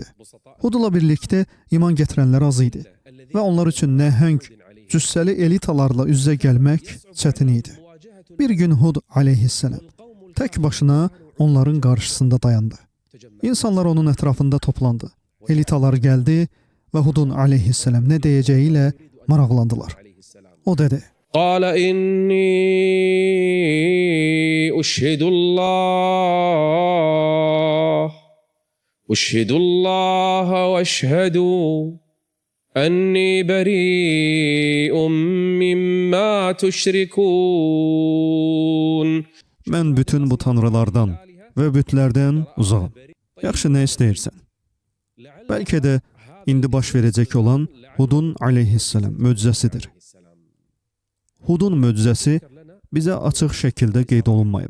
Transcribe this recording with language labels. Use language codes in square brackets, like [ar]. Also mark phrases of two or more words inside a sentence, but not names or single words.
[az] Hudla birlikdə iman gətirənlər az idi və onlar üçün nəhəng, cüssəli elitalarla üz-üzə gəlmək çətin idi. Bir gün Hud aleyhisselam tək başına onların qarşısında dayandı. İnsanlar onun ətrafında toplandı. Elitalar gəldi və Hudun aleyhisselam nə deyəcəyi ilə maraqlandılar. O dedi: [ar] قال إني أشهد الله واشهدوا أني بريء مما تشركون. [az] Mən bütün bu tanrılardan və bütlərdən uzağım. Yaxşı, nə istəyirsən? Bəlkə də indi baş verəcək olan Hudun aleyhisselam möcüzəsidir. Hudun möcüzəsi bizə açıq şəkildə qeyd olunmayıb.